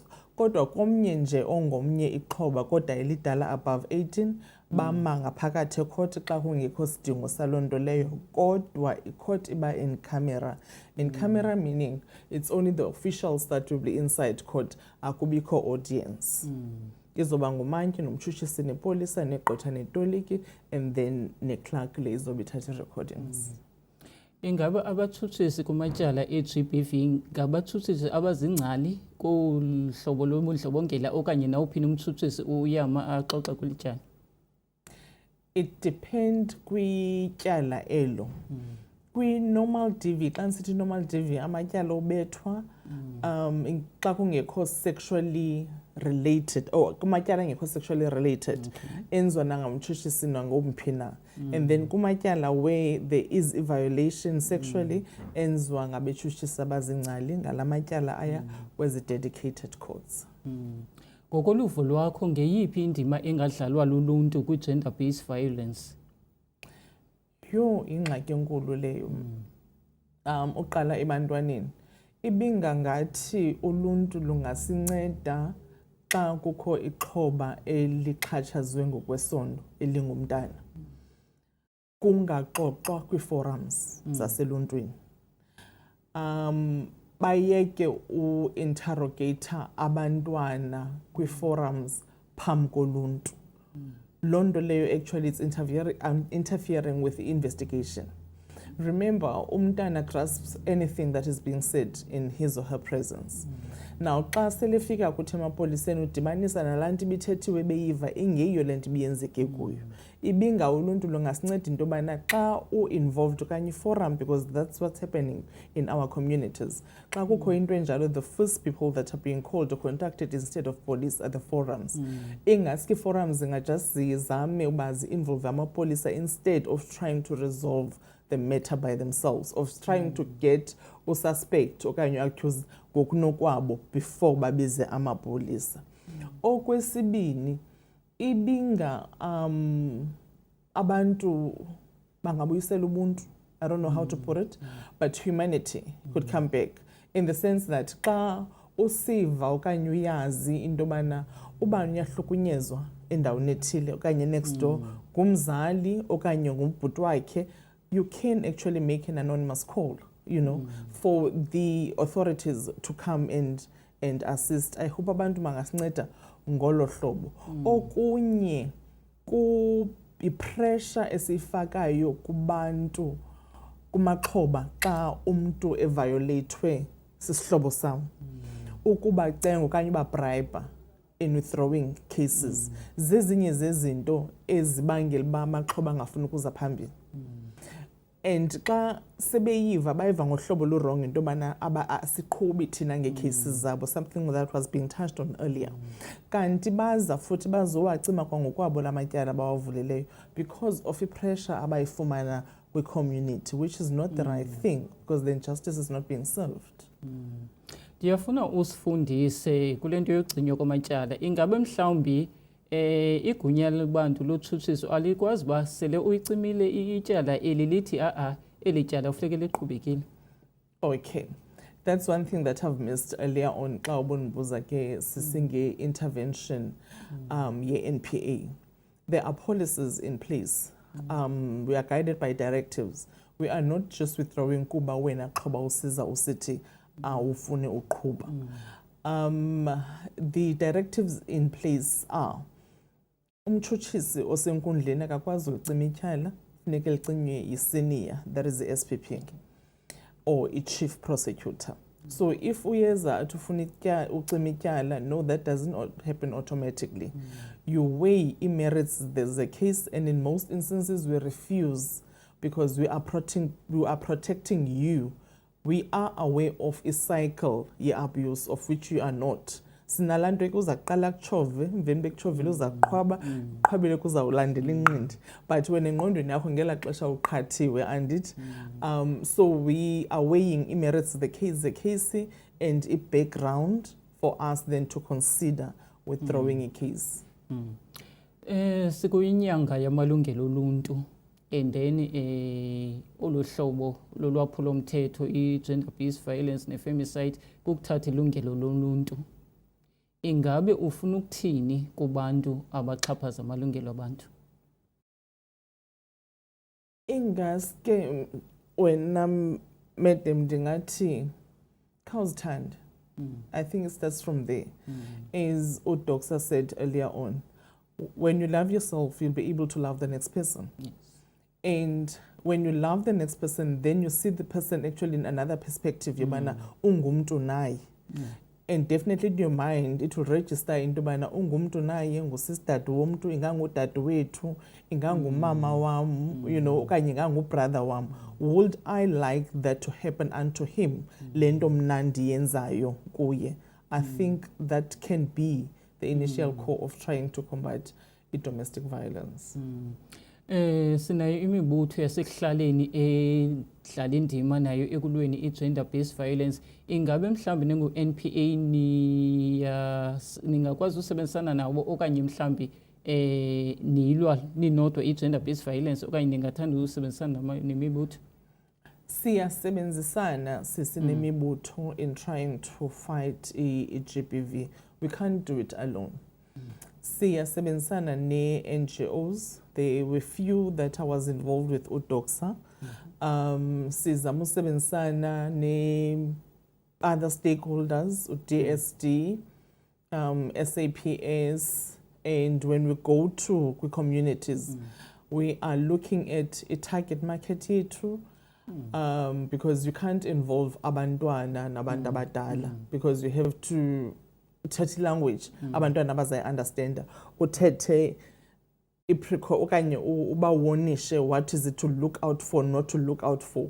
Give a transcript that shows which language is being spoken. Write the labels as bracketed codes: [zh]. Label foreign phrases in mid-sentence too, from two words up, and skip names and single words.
[xh] Kodwa komnye nje ongomnye ixhoba kodwa elidala above 18 bama ngaphakathi ecourt xa kungekho sidingo saloo nto leyo, kodwa icourt iba [en] in camera. In camera meaning it's only the officials that will be inside court, [xh] akubikho audience. Izoba ngumantyi nomtshutshisi nepolisa negqwetha netoliki [en] and then [xh] neclerk le izobe ithatha recordings. Ingabe abatshutshisi kumatyala e-GBV ngabatshutshisi abazingcali kuhlobo lobundlobongela okanye nawuphi umtshutshisi uyama axoxa kwelityala? [en] It depends [xh] kwityala elo. Kwi- [en] normal DV, [xh] xa nisithi [en] normal DV [xh] amatyala obethwa xa kungekho [en] sexually related [xh] kumatyala angekho [en] sexually related [xh] enziwa nangamtshutshisi nangomphi na. [en] And then [xh] kumatyala [en] where there is a violation sexually [xh] enziwa ngabetshutshisi abazingcali ngala matyala aya kwezi [en] dedicated courts. [xh] Ngokoluvo lwakho ngeyiphi indima engadlalwa luluntu kwi-gender based violence? Yho, ingxaki enkulu leyo. Uqala ebantwaneni ibingangathi uluntu lungasinceda xa kukho ixhoba elixhatshazwe ngokwesondo elingumntana kungaxoxwa kwi-forums zaseluntwini. bayeke u-interrogator abantwana kwi-forums phambi koluntu. Loo nto leyo [en] actually it's interfering with the investigation. Remember, umntana grasps anything that is being said in his or her presence. Now, [xh] xa selefika kuthi emapoliseni udibanisa nalaa nto ibithethiwe beyiva ingeyiyo le nto ibiyenzeke kuyo. Ibinga uluntu lungasinceda into yobana xa u-involved okanye forum, [en] because that's what's happening in our communities. [xh] Xa kukho into enjalo, [en] the first people that are being called or contacted instead of police are the forums. [xh] Ingaski [en] forums just [xh] zizame uba zi-involve amapolisa [en] instead of trying to resolve the matter by themselves, of trying to get [xh] ususpect okanye accused ngokunokwabo before babize amapolisa. Okwesibini, ibinga abantu bangabuyisela ubuntu. [en] I don't know how to put it, but humanity could come back in the sense that [xh] xa usiva okanye uyazi into yobana ubani uyahlukunyezwa endaweni ethile okanye [en] next door [xh] ngumzali okanye ngumbhuti wakhe, [en] you can actually make an anonymous call, you know, for the authorities to come and assist. [xh] I hope abantu mangasinceda ngolo hlobo. Okunye i-pressure esifakayo kubantu kumaxhoba xa umntu eviolatewe sisihlobo sam. Ukuba cenga okanye uba bribe [en] in withdrawing cases. [xh] Zezinye zezinto ezibangela uba amaxhoba angafuni ukuza phambili. And xa sebeyiva bayiva ngohlobo lu-wrong into yobana siqhubi thina ngeecases zabo, [en] something that was being touched on earlier. Kanti baza futhi bazowacima kwangokwabo la matyala bawavulileyo because of i-pressure abayifumana kwi-community, which is not the right thing because then justice is not being served. [xh] Ndiyafuna usifundise kule nto yogcinywa kwamatyala. Ingabe mhlawumbi igunya labantu lotshutshiso alikwazi uba sele uyicimile ityala eli lithi eli tyala kufuneke liqhubekile? [en] Okay, that's one thing that I've missed earlier on [xh] xa ubundibuza ke sisinge-intervention ye-NPA. [en] There are policies in place. We are guided by directives. We are not just withdrawing [xh] kuba wena qhoba usiza usithi ufune uqhuba. [en] The directives in place are [xh] umtshutshisi osenkundleni akakwazi ulicima ityala, funeke licinywe yi-senior, [en] that is the SPP, or i-chief prosecutor. So if [xh] uyeza athi ufuna ucima ityala, [en] no, that doesn't happen automatically. You weigh merits, there's a case, and in most instances we refuse because we are protecting you. We are aware of a cycle ye-abuse of which you are not. [xh] Sinalanto ekuza kuqala kuchove, emveni bekuchovile uza kuqhwaba, qhwabile kuzawulandela inqindi. [en] But when [xh] engqondweni yakho ngela xesha uqhathiwe andithi. [en] So we are weighing merits the case and a background for us then to consider withdrawing a case. [xh] Sikuyinyanga yamalungelo oluntu. And then olu hlobo lolwaphulo mthetho i- [en] gender based violence [xh] ne-femicide kukuthatha ilungelo loluntu. Ingabe ufuna ukuthini kubantu abaxhaphaza amalungelo abantu? Ingaske wena madam ndingathi khawuzithande. [en] I think it starts from there. As uDoxa said earlier on, when you love yourself, you'll be able to love the next person. Yes. And when you love the next person, then you see the person actually in another perspective. [xh] Yobana ungumntu naye. [en] And definitely in your mind, it will register into [xh] bana ungumntu naye, ngusisdadu womntu, ingangudadu wethu, ingangumama wam, [en] you know, [xh] okanye ingangubrother wam. [en] Would I like that to happen unto him? [xh] Lento mna ndiyenzayo kuye. [en] I think that can be the initial core of trying to combat domestic violence. [xh] Sinayo imibutho yasekuhlaleni edlala indima nayo ekulweni i- [en] gender based violence. [xh] Ingabe mhlawumbi ningu-NPA ningakwazi usebenzisana nabo okanye mhlawumbi nilwa ninodwa i- [en] gender based violence [xh] okanye ningathanda usebenzisana nemibutho? Siyasebenzisana sinemibutho [en] in trying to fight [xh] i-GBV. [en] We can't do it alone. [xh] Siyasebenzisana ne-NGOs. [en] There were few that I was involved with uDoxa. Sizama usebenzisana other stakeholders, DSD, SAPS, and when we go to communities, we are looking at a target market yethu, because you can't involve [xh] abantwana nabantu abadala [en] because you have to uthethe language [xh] abantwana abazayi-understanda, uthethe okanye ubawonishe [en] what is it to look out for, not to look out for.